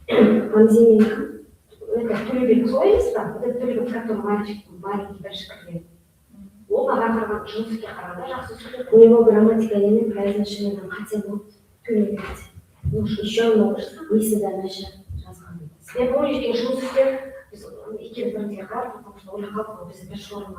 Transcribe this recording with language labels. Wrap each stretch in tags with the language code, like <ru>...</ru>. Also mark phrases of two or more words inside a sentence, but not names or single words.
<kk>Это Төлебек солай емес па?</kk> <ru>Это Төлебек, который маленький большой.</ru> <kk>Ол маған қараған жұмысқа қарағанда жақсы сөйлейді.</kk> <ru>У него грамматика или произношение хотя бы Төлебек. Ну, еще много, если дальше разговаривать. Я помню, что</ru> <kk>жұмыс істеп, біз екеуміз бірге қарап,</kk> <ru>потому что</ru> <kk>ойлап қалдық, біз бір шорын</kk>